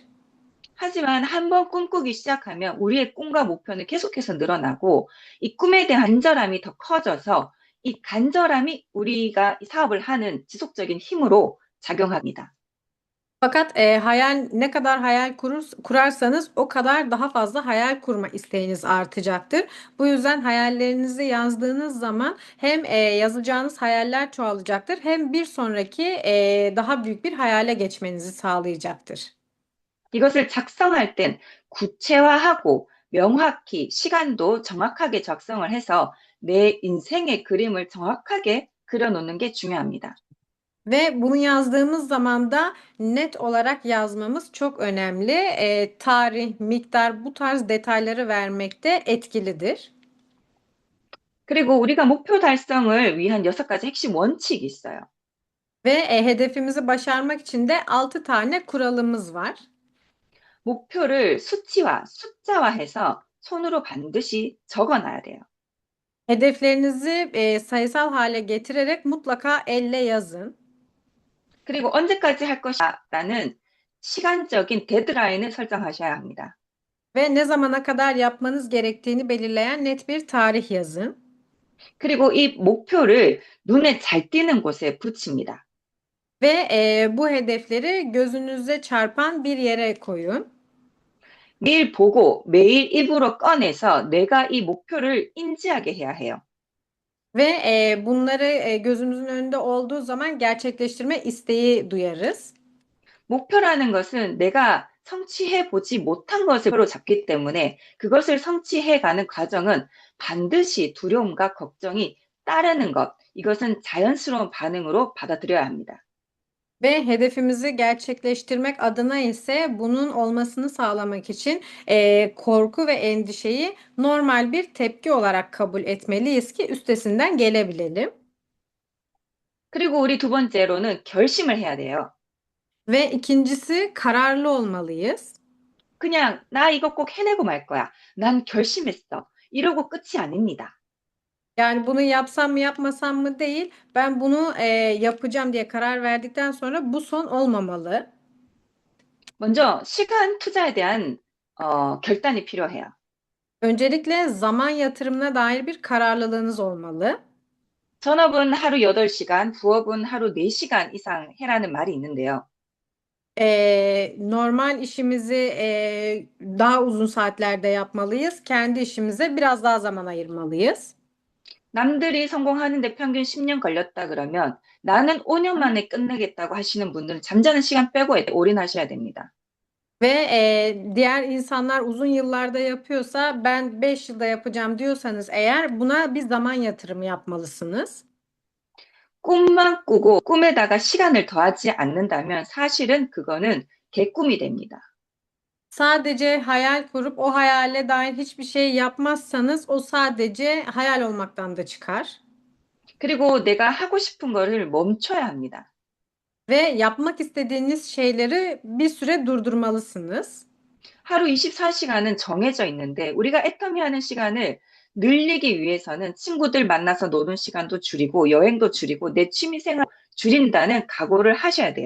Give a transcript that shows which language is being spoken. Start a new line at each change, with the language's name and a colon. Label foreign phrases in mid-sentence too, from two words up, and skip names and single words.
Korean: 하지만 한번 꿈꾸기 시작하면 우리의 꿈과 목표는 계속해서 늘어나고 이 꿈에 대한 간절함이 더 커져서 이 간절함이 우리가 이 사업을 하는 지속적인 힘으로 작용합니다.
Turkish: Fakat ne kadar hayal kurarsanız o kadar daha fazla hayal kurma isteğiniz artacaktır. Bu yüzden hayallerinizi yazdığınız zaman hem yazacağınız hayaller çoğalacaktır hem bir sonraki daha büyük bir hayale geçmenizi sağlayacaktır.
Korean: 이것을 작성할 땐 구체화하고 명확히 시간도 정확하게 작성을 해서 내 인생의 그림을 정확하게 그려놓는 게 중요합니다.
Turkish: Ve bunu yazdığımız zaman da net olarak yazmamız çok önemli. Tarih, miktar bu tarz detayları vermekte etkilidir.
Korean: 그리고 우리가 목표 달성을 위한 6가지 핵심 원칙이 있어요.
Turkish: Ve hedefimizi başarmak için de 6 tane kuralımız var.
Korean: 목표를 수치화, 숫자화해서 손으로 반드시 적어놔야 돼요.
Turkish: Hedeflerinizi sayısal hale getirerek mutlaka elle yazın.
Korean: 그리고 언제까지 할 것이라는 시간적인 데드라인을 설정하셔야 합니다.
Turkish: Ve ne zamana kadar yapmanız gerektiğini belirleyen net bir tarih yazın.
Korean: 그리고 이 목표를 눈에 잘 띄는 곳에 붙입니다.
Turkish: Ve bu hedefleri gözünüze çarpan bir yere koyun.
Korean: 매일 보고 매일 입으로 꺼내서 내가 이 목표를 인지하게 해야 해요.
Turkish: Ve bunları gözümüzün önünde olduğu zaman gerçekleştirme isteği duyarız.
Korean: 목표라는 것은 내가 성취해 보지 못한 것으로 잡기 때문에 그것을 성취해 가는 과정은 반드시 두려움과 걱정이 따르는 것, 이것은 자연스러운 반응으로 받아들여야 합니다.
Turkish: Ve hedefimizi gerçekleştirmek adına ise bunun olmasını sağlamak için korku ve endişeyi normal bir tepki olarak kabul etmeliyiz ki üstesinden gelebilelim.
Korean: 그리고 우리 두 번째로는 결심을 해야 돼요.
Turkish: Ve ikincisi kararlı olmalıyız.
Korean: 그냥 나 이거 꼭 해내고 말 거야. 난 결심했어. 이러고 끝이 아닙니다.
Turkish: Yani bunu yapsam mı yapmasam mı değil, ben bunu yapacağım diye karar verdikten sonra bu son olmamalı.
Korean: 먼저 시간 투자에 대한 결단이 필요해요.
Turkish: Öncelikle zaman yatırımına dair bir kararlılığınız olmalı.
Korean: 전업은 하루 8시간, 부업은 하루 4시간 이상 해라는 말이 있는데요.
Turkish: Normal işimizi daha uzun saatlerde yapmalıyız. Kendi işimize biraz daha zaman ayırmalıyız.
Korean: 남들이 성공하는데 평균 10년 걸렸다 그러면 나는 5년 만에 끝내겠다고 하시는 분들은 잠자는 시간 빼고 올인하셔야 됩니다.
Turkish: Ve diğer insanlar uzun yıllarda yapıyorsa ben 5 yılda yapacağım diyorsanız eğer buna bir zaman yatırımı yapmalısınız.
Korean: 꿈만 꾸고 꿈에다가 시간을 더하지 않는다면 사실은 그거는 개꿈이 됩니다.
Turkish: Sadece hayal kurup o hayale dair hiçbir şey yapmazsanız o sadece hayal olmaktan da çıkar.
Korean: 그리고 내가 하고 싶은 거를 멈춰야 합니다.
Turkish: Ve yapmak istediğiniz şeyleri bir süre durdurmalısınız.
Korean: 하루 24시간은 정해져 있는데 우리가 애터미 하는 시간을 늘리기 위해서는 친구들 만나서 노는 시간도 줄이고 여행도 줄이고 내 취미 생활 줄인다는 각오를 하셔야 돼요.